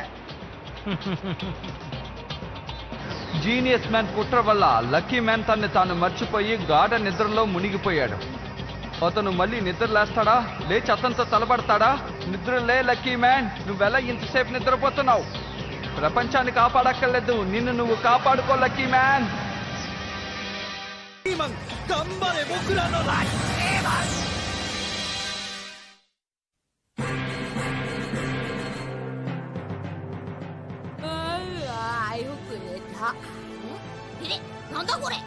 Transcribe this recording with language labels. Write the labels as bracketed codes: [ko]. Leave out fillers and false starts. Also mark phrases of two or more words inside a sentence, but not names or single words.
[te] జీనియస్ మ్యాన్ కుట్ర వల్ల లక్కీ మ్యాన్ తన్ని తాను మర్చిపోయి గాఢ నిద్రలో మునిగిపోయాడు. అతను మళ్ళీ నిద్ర లేస్తాడా, లేచి అతనితో తలబడతాడా? నిద్రలే లక్కీ మ్యాన్, నువ్వెలా ఇంతసేపు నిద్రపోతున్నావు? ప్రపంచాన్ని కాపాడక్కర్లేదు, నిన్ను నువ్వు కాపాడుకో లక్కీ మ్యాన్. [ja] キーマン頑張れ僕らのラッキーマン。よく寝た。なんだこれ。